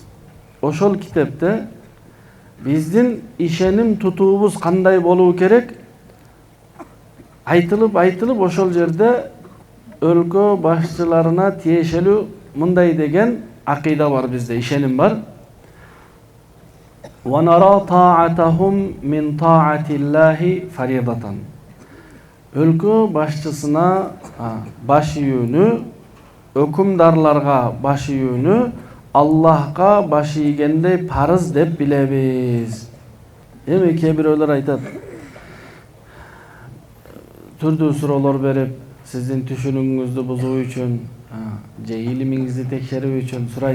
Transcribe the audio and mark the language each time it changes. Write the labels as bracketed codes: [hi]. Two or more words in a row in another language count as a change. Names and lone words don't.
[ky] Ошол китепте биздин ишеним тутуубуз кандай болуу керек айтылып ошол жерде өлкө башчыларына тиешелүү мындай деген акида бар, бизде ишеним бар. [ar] ونرى طاعتهم من طاعة الله فريضة. [ky] Өлкө башчысына баш ийүүнү, өкүмдарларга баш ийүүнү Аллахка баш ийгендей парыз деп билебиз. Эми кээ бирөөлөр айтат, түрдүү суроолор берип, сиздин түшүнүгүңүздү бузуу үчүн, же илимиңизди текшерүү үчүн сурайт.